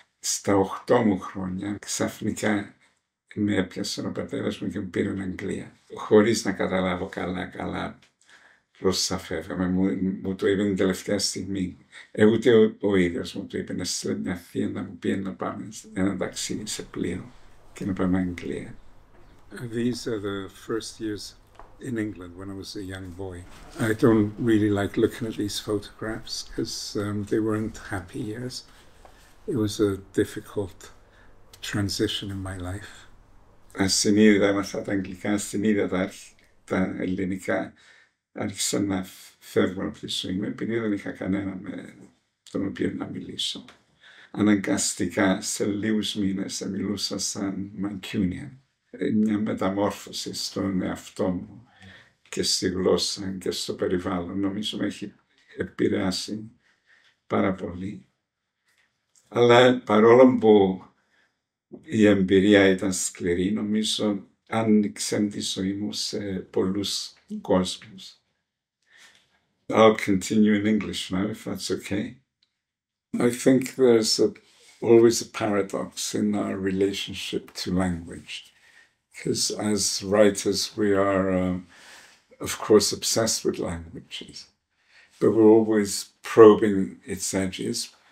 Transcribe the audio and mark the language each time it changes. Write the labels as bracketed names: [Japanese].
[Greek] Στα 8 μου χρόνια ξαφνικά με έπιασε ο πατέρας μου και μου πήρε Αγγλία. Χωρίς να καταλάβω καλά πώς θα φεύγαμε, μου το είπε την τελευταία στιγμή. Ούτε ο ίδιος μου το είπε, να στείλει μια θεία να μου πει να πάμε ένα ταξίδι σε πλοίο και να πάμε Αγγλία. [English] These are the first years in England when I was a young boy. I don't really like looking at these photographs because they weren't happy years. It was a difficult transition in my life. [Greek] Ασυνείδητα έμαθα τα αγγλικά, ασυνείδητα τα ελληνικά άρχισαν να φεύγουν από τη ζωή μου επειδή δεν είχα κανένα με τον οποίο να μιλήσω. Αναγκαστικά σε λίγους μήνες μιλούσα σαν Mancunian. Μια μεταμόρφωση στον εαυτό μου και στη γλώσσα και στο περιβάλλον. Νομίζω με έχει επηρεάσει πάρα πολύ. Αλλά παρόλο που η εμπειρία ήταν σκληρή, νομίζω άνοιξε τη ζωή μου σε πολλούς κόσμους. [English] I'll continue in English now, if that's okay. I think there's always a paradox in our relationship to language. Because as writers, we are, of course, obsessed with languages, but we're always probing its edges.